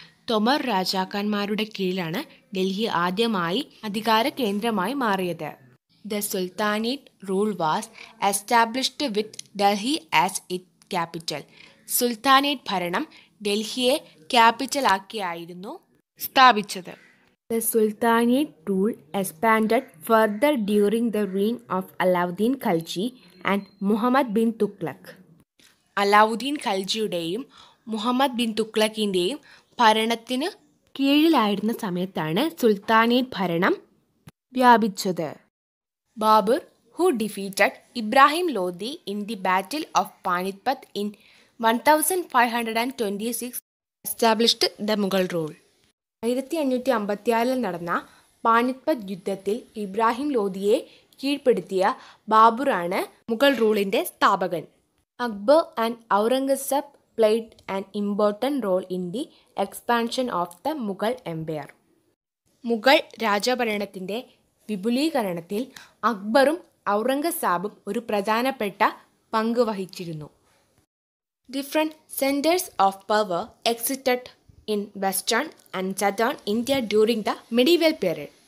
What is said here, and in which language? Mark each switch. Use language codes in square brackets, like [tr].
[ml] തൊമർ രാജാക്കന്മാരുടെ കീഴിലാണ് ഡൽഹി ആദ്യമായി അധികാര കേന്ദ്രമായി മാറിയത്. [en] The sultanate rule was established with Delhi as it capital. [ml] Sultanate ഭരണം ഡൽഹിയെ ക്യാപിറ്റലാക്കിയായിരുന്നു സ്ഥാപിച്ചത്. [en] The Sultanate rule expanded further during the reign of Alauddin Khalji and Muhammad bin Tughlaq. [ml] Alauddin ഖൽജിയുടെയും Muhammad bin തുഗ്ലക്കിൻ്റെയും ഭരണത്തിന് കീഴിലായിരുന്ന സമയത്താണ് സുൽത്താനേറ്റ് ഭരണം വ്യാപിച്ചത്. [en] Babur, who defeated Ibrahim Lodi in the Battle of Panipat in 1526, established the Mughal rule. [ml] 1556 നടന്ന പാനിപ്പത്ത് യുദ്ധത്തിൽ ഇബ്രാഹിം ലോധിയെ കീഴ്പ്പെടുത്തിയ ബാബറാണ് മുഗൾ റൂളിൻ്റെ സ്ഥാപകൻ. [en] Akbar and Aurangzeb played an important role in the expansion of the Mughal Empire. [ml] Mughal രാജഭരണത്തിൻ്റെ വിപുലീകരണത്തിൽ അക്ബറും ഔറംഗസേബും ഒരു പ്രധാനപ്പെട്ട പങ്ക് വഹിച്ചിരുന്നു. [en] Different centres of power existed in western and southern India during the medieval period.